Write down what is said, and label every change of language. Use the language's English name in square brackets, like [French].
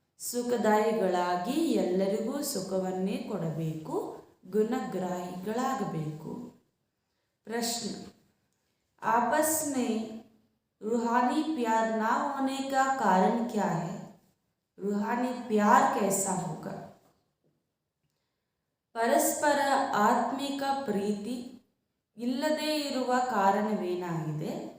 [Kannada] ಸುಖದಾಯಿಗಳಾಗಿ ಎಲ್ಲರಿಗೂ ಸುಖವನ್ನೇ ಕೊಡಬೇಕು. ಗುಣಗ್ರಾಹಿಗಳಾಗಬೇಕು. [Hindi] प्रश्न, आपस में रूहानी प्यार ना होने का कारण क्या है? रूहानी प्यार कैसा होगा? [Kannada] ಪರಸ್ಪರ ಆತ್ಮಿಕ ಪ್ರೀತಿ ಇಲ್ಲದೇ ಇರುವ ಕಾರಣವೇನಾಗಿದೆ?